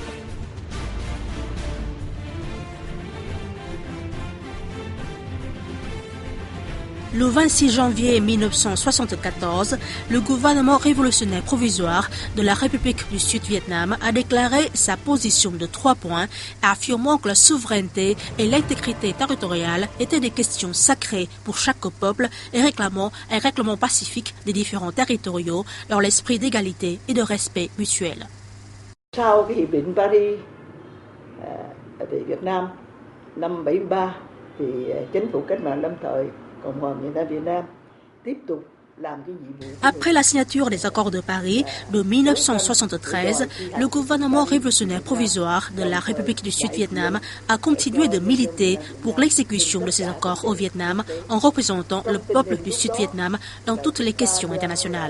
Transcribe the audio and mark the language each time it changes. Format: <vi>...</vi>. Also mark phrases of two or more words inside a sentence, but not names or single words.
<fr>Le 26 janvier 1974, le gouvernement révolutionnaire provisoire de la République du Sud-Vietnam a déclaré sa position de 3 points, affirmant que la souveraineté et l'intégrité territoriale étaient des questions sacrées pour chaque peuple et réclamant un règlement pacifique des différents territoriaux dans l'esprit d'égalité et de respect mutuel.</fr> <vi>Sau cái hiệp định Paris tại Việt Nam năm 73 thì chính phủ cách mạng lâm thời Cộng hòa miền Nam Việt Nam tiếp tục.</vi> <fr>Après la signature des accords de Paris de 1973, le gouvernement révolutionnaire provisoire de la République du Sud-Vietnam a continué de militer pour l'exécution de ces accords au Vietnam en représentant le peuple du Sud-Vietnam dans toutes les questions internationales.</fr>